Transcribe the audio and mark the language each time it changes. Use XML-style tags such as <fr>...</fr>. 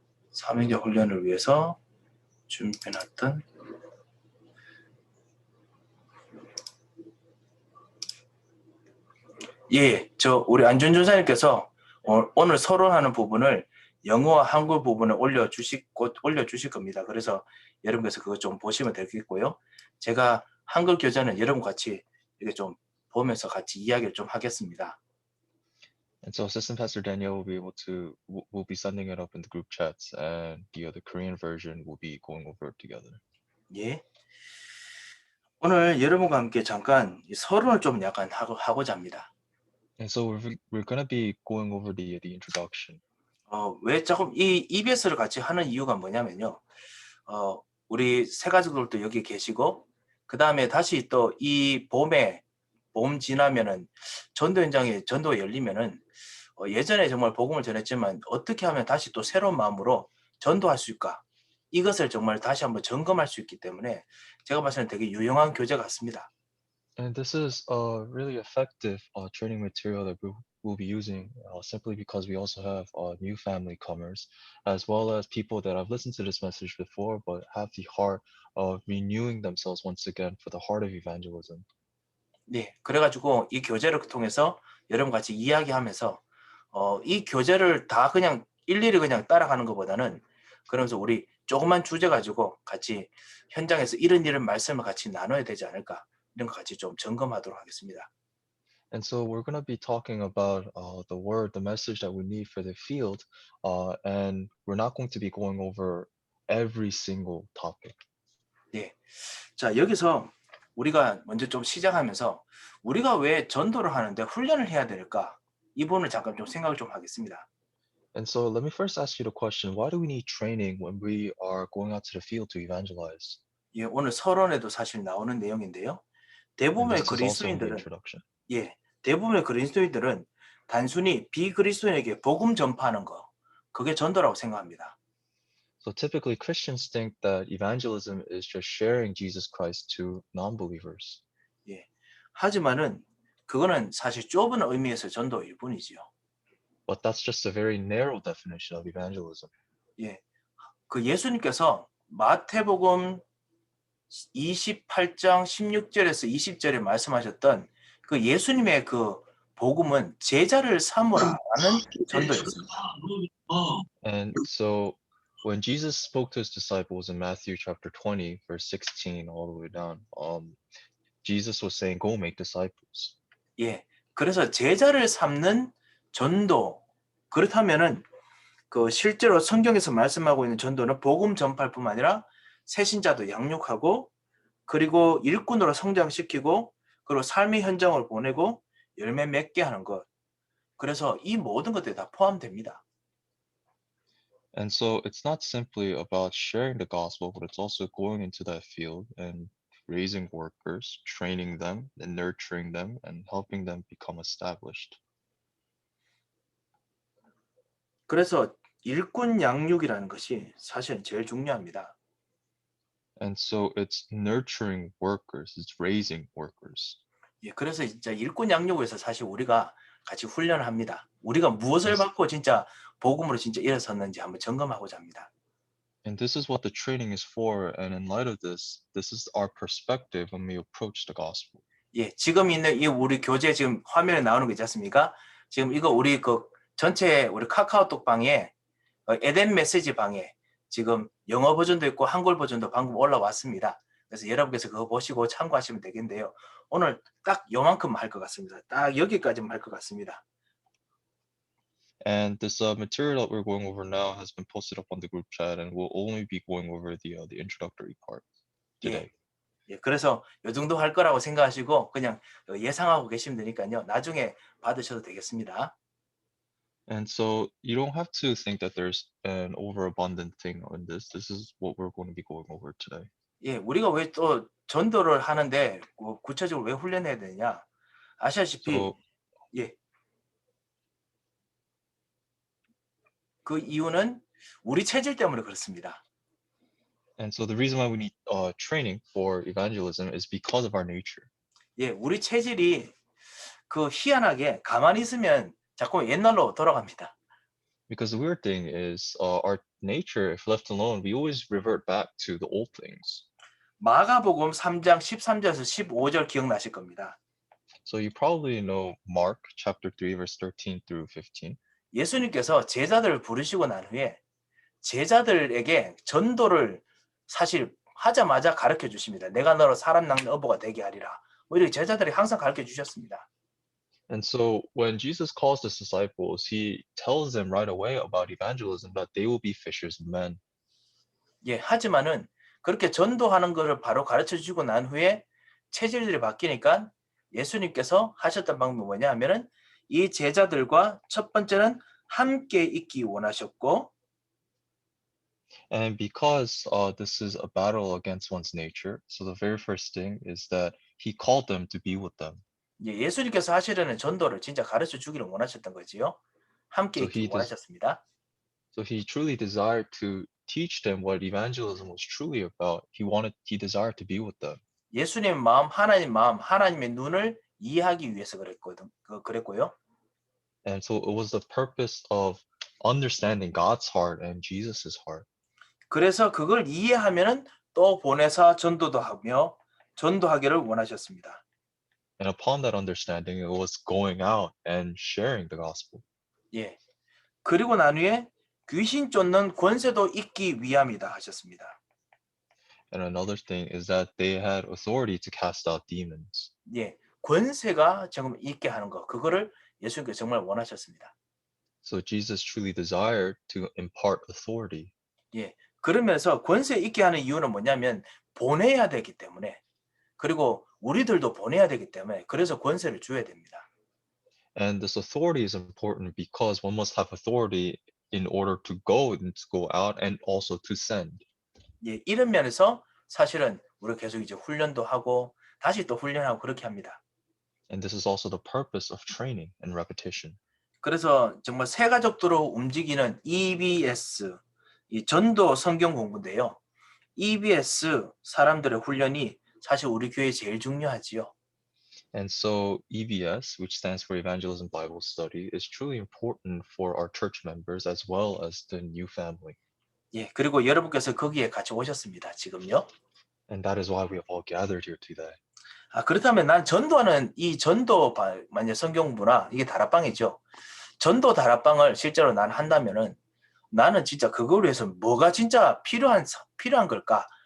<ko>사명자 훈련을 위해서 준비해 놨던 예, 우리 안준 전사님께서 오늘 서론하는 부분을 영어와 한글 부분을 곧 올려주실 겁니다. 그래서 여러분께서 그거 좀 보시면 되겠고요. 제가 한글 교재는 여러분 같이 이렇게 좀 보면서 같이 이야기를 좀 하겠습니다.</ko> <en>And so Assistant Pastor Daniel will be sending it up in the group chats, and the Korean version will be going over it together.</en> <ko>예. 오늘 여러분과 함께 잠깐 이 서론을 좀 약간 하고자 합니다.</ko> <en>And so we're going to be going over the introduction.</en> <ko>왜 조금 이 EBS를 같이 하는 이유가 뭐냐면요. 우리 새 가족들도 여기 계시고 그 다음에 다시 또 이 봄 지나면은 전도 현장에 전도가 열리면은 예전에 정말 복음을 전했지만 어떻게 하면 다시 또 새로운 마음으로 전도할 수 있을까? 이것을 정말 다시 한번 점검할 수 있기 때문에 제가 봤을 때 되게 유용한 교재 같습니다.</ko> <en>And this is a really effective training material that we'll be using simply because we also have new family comers, as well as people that have listened to this message before but have the heart of renewing themselves once again for the heart of evangelism.</en> <ko>네, 그래가지고 이 교재를 통해서 여러분 같이 이야기하면서 이 교재를 다 그냥 일일이 그냥 따라가는 것보다는 그러면서 우리 조그만 주제 가지고 같이 현장에서 이런 말씀을 같이 나눠야 되지 않을까 이런 거 같이 좀 점검하도록 하겠습니다.</ko> <en>And so we're going to be talking about the word, the message that we need for the field, and we're not going to be going over every single topic.</en> <ko>네, 자 여기서 우리가 먼저 좀 시작하면서 우리가 왜 전도를 하는데 훈련을 해야 될까? 이 부분을 잠깐 좀 생각을 좀 하겠습니다.</ko> <en>And so let me first ask you the question, why do we need training when we are going out to the field to evangelize?</en> <ko>예, 오늘 서론에도 사실 나오는 내용인데요.</ko> <en>And</en> <ko>대부분의</ko> <en>this is also in the</en> <ko>그리스도인들은</ko> <en>introduction.</en> <ko>예, 대부분의 그리스도인들은 단순히 비그리스도인에게 복음 전파하는 거, 그게 전도라고 생각합니다.</ko> <en>So typically Christians think that evangelism is just sharing Jesus Christ to non-believers.</en> <ko>예, 하지만은 그거는 사실 좁은 의미에서 전도일 뿐이지요.</ko> <en>But that's just a very narrow definition of evangelism.</en> <ko>예, 그 예수님께서 마태복음 28장 16절에서 20절에 말씀하셨던 그 예수님의 그 복음은 제자를 삼으라는 전도였습니다.</ko> <en>And so when Jesus spoke to his disciples in Matthew chapter 20, verse 16, all the way down, Jesus was saying, go make disciples.</en> <ko>예, 그래서 제자를 삼는 전도, 그렇다면은 그 실제로 성경에서 말씀하고 있는 전도는 복음 전파일 뿐만 아니라 새신자도 양육하고 그리고 일꾼으로 성장시키고 그리고 삶의 현장을 보내고 열매 맺게 하는 것. 그래서 이 모든 것들이 다 포함됩니다.</ko> <en>And so it's not simply about sharing the gospel, but it's also going into that field and raising workers, training them, and nurturing them, and helping them become established.</en> <ko>그래서 일꾼 양육이라는 것이 사실은 제일 중요합니다.</ko> <en>And so it's nurturing workers, it's raising workers.</en> <ko>예, 그래서 진짜 일꾼 양육에서 사실 우리가 같이 훈련을 합니다. 우리가 무엇을</ko> <en>Yes.</en> <ko>받고 진짜 복음으로 진짜 일어섰는지 한번 점검하고자 합니다.</ko> <en>And this is what the training is for. And in light of this, this is our perspective when we approach the gospel.</en> <ko>예, 지금 있는 이 우리 교재 지금 화면에 나오는 거 있지 않습니까? 지금 이거 우리 그 전체 우리 카카오톡 방에 에덴 메시지 방에 지금 영어 버전도 있고 한글 버전도 방금 올라왔습니다. 그래서 여러분께서 그거 보시고 참고하시면 되겠는데요. 오늘 딱 요만큼 할 것 같습니다. 딱 여기까지만 할 것 같습니다.</ko> <en>And this material that we're going over now has been posted up on the group chat, and we'll only be going over the introductory part today.</en> <ko>예, 그래서 요 정도 할 거라고 생각하시고 그냥 예상하고 계시면 되니까요. 나중에 받으셔도 되겠습니다.</ko> <en>And so you don't have to think that there's an overabundant thing on this. This is what we're going to be going over today.</en> <ko>예, 우리가 왜 또 전도를 하는데 구체적으로 왜 훈련해야 되냐? 아시다시피</ko> <en>So</en> <ko>예. 그 이유는 우리 체질 때문에 그렇습니다.</ko> <en>and so the reason why we need training for evangelism is because of our nature.</en> <ko>예, 우리 체질이 그 희한하게 가만히 있으면 자꾸 옛날로 돌아갑니다.</ko> <en>Because the weird thing is our nature, if left alone, we always revert back to the old things.</en> <ko>마가복음 3장 13절에서 15절 기억나실 겁니다.</ko> <en>So you probably know Mark chapter 3, verse 13 through 15.</en> <ko>예수님께서 제자들을 부르시고 난 후에 제자들에게 전도를 사실 하자마자 가르쳐 주십니다. 내가 너로 사람 낳는 어부가 되게 하리라. 뭐 이렇게 제자들이 항상 가르쳐 주셨습니다.</ko> <en>And so when Jesus calls his disciples, he tells them right away about evangelism that they will be fishers of men.</en> <ko>예, 하지만은 그렇게 전도하는 것을 바로 가르쳐 주고 난 후에 체질들이 바뀌니까 예수님께서 하셨던 방법이 뭐냐 하면은 이 제자들과 첫 번째는 함께 있기 원하셨고</ko> <en>And because this is a battle against one's nature, so the very first thing is that he called them to be with them.</en> <ko>예, 예수님께서 하시려는 전도를 진짜 가르쳐 주기를 원하셨던 거지요. 함께</ko> <en>So</en> <ko>있기 원하셨습니다.</ko> <en>So he truly desired to teach them what evangelism was truly about. He desired to be with them.</en> <ko>예수님 마음, 하나님의 눈을 이해하기 위해서 그랬고요.</ko> <en>And so it was the purpose of understanding God's heart and Jesus's heart.</en> <ko>그래서 그걸 이해하면은 또 보내사 전도도 하며 전도하기를 원하셨습니다.</ko> <en>And upon that understanding, it was going out and sharing the gospel.</en> <ko>예. 그리고 난 후에 귀신 쫓는 권세도 있기 위함이다 하셨습니다.</ko> <en>And another thing is that they had authority to cast out demons.</en> <ko>예. 권세가 정말 있게 하는 거. 그거를 예수님께서 정말 원하셨습니다.</ko> <en>So Jesus truly desired to impart authority.</en> <ko>예. 그러면서 권세 있게 하는 이유는 뭐냐면 보내야 되기 때문에 그리고 우리들도 보내야 되기 때문에 그래서 권세를 줘야 됩니다.</ko> <en>And this authority is important because one must have authority in order to go and to go out and also to send.</en> <ko>예, 이런 면에서 사실은 우리가 계속 이제 훈련도 하고 다시 또 훈련하고 그렇게 합니다.</ko> <en>And this is also the purpose of training and repetition.</en> <ko>그래서 정말 세 가족도로 움직이는 EBS, 이 전도 성경 공부인데요. EBS 사람들의 훈련이 사실 우리 교회에 제일 중요하지요.</ko> <en>And so EBS, which stands for Evangelism Bible Study, is truly important for our church members as well as the new family.</en> <ko>예, 그리고 여러분께서 거기에 같이 오셨습니다. 지금요.</ko> <en>And that is why we have all gathered here today.</en> <ko>아, 그렇다면 난 전도하는 이 전도 만약 성경 공부나 이게 다락방이죠. 전도 다락방을 실제로 난 한다면은 나는 진짜 그걸 위해서 뭐가 진짜 필요한 걸까?</ko>